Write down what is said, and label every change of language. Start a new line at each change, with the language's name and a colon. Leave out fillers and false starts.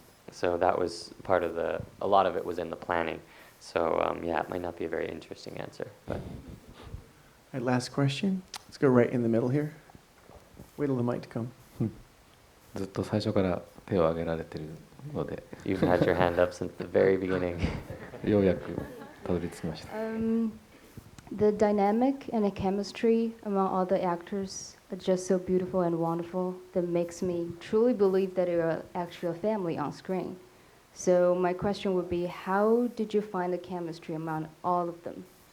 English: So that was part of a lot of it was in the planning. So yeah, it might not be a very interesting answer. But. All right, last question. Let's go right in the middle here. Wait till the mic to come.
Japanese: ずっと最初から手を挙げられてるので
English: You've had your hand up since the very beginning.
Japanese: ようやくたどり着きました。
English: The dynamic and the chemistry among all the actors are just so beautiful and wonderful that makes me truly believe that you're actually a family on screen. So my question would be, how did you find the chemistry among all of them?